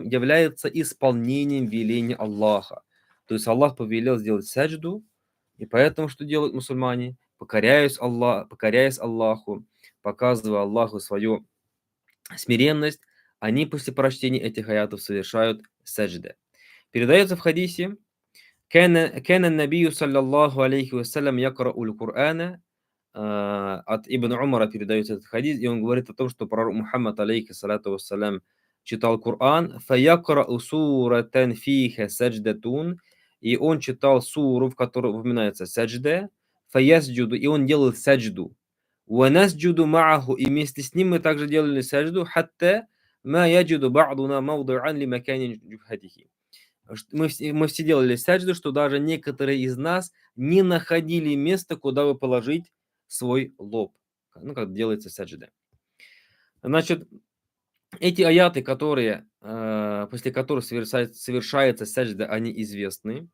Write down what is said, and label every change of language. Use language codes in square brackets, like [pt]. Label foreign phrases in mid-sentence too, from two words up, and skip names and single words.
[ru] Является исполнением веления Аллаха. То есть Аллах повелел сделать саджду, и поэтому что делают мусульмане? Покоряясь Аллаху, показывая Аллаху свою смиренность, они после прочтения этих аятов совершают саджда. Передается в хадисе: [ar] كان النبي صلى الله عليه وسلم يقرأ القرآن. [ru] От Ибн Умара передается этот хадис, и он говорит о том, что пророк Мухаммад, [ar] عليه الصلاة والسلام, [ru] читал Коран, [ar] فَيَقْرَأُ سُورَةً فِيهَا سَجْدَةٌ, [ru] и он читал суру, в которой упоминается саджда, فَيَسْجُدُ, и он делал саджду, [ar] وَنَسْجُدُ مَعَهُ, [ru] и вместе с ним мы также делали саджду, [ar] حَتَّى مَا يَجِدُ بَعْضُنَا مَوْضِعًا لِمَكَانِ جُبْهَتِهِ. [ru] Мы все делали саджду, что даже некоторые из нас не находили места, куда бы положить свой лоб. Ну, как делается саджда. Значит, эти аяты, которые, после которых совершается саджда, они известны.